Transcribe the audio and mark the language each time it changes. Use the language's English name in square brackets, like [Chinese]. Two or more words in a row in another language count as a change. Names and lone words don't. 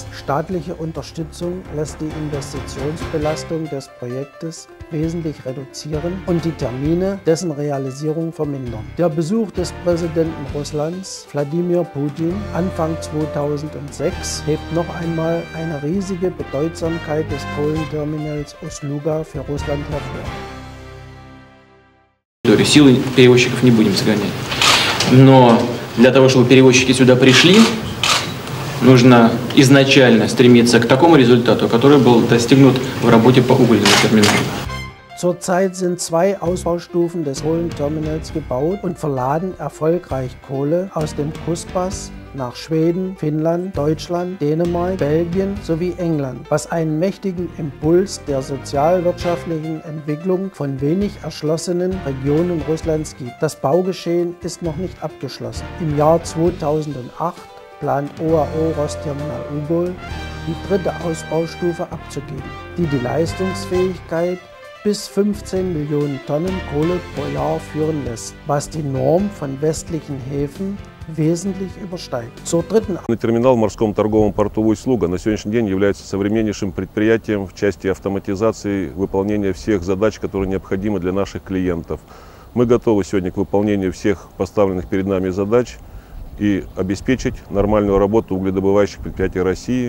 [German] Staatliche Unterstützung lässt die Investitionsbelastung des Projektes wesentlich reduzieren und die Termine dessen Realisierung vermindern. Der Besuch des Präsidenten Russlands, Wladimir Putin, Anfang 2006 hebt noch einmal eine riesige Bedeutsamkeit des Kohlenterminals Ust-Luga für Russland hervor. [Russian] Силы перевозчиков не будем загонять. Но для того, чтобы перевозчики сюда пришли, нужно изначально стремиться к такому результату, который был достигнут в работе по угольному терминалу. [German] Zurzeit sind 2 Ausbaustufen des Kohlenterminals gebaut und verladen erfolgreich Kohle aus dem Kusbass nach Schweden, Finnland, Deutschland, Dänemark, Belgien sowie England, was einen mächtigen Impuls der sozialwirtschaftlichen Entwicklung von wenig erschlossenen Regionen Russlands gibt. Das Baugeschehen ist noch nicht abgeschlossen. Im Jahr 2008 plant OAO Rostterminal Ugol die 3. Ausbaustufe abzugeben, die die Leistungsfähigkeit bis 15 Millionen Tonnen Kohle pro Jahr führen lässt, was die Norm von westlichen Häfen wesentlich übersteigt. [Russian] Терминал в морском торговом порту Усть-Луга на сегодняшний день является современнейшим предприятием в части автоматизации выполнения всех задач, которые необходимы для наших клиентов. Мы готовы сегодня к выполнению всех поставленных перед нами задач и обеспечить нормальную работу угледобывающих предприятий России.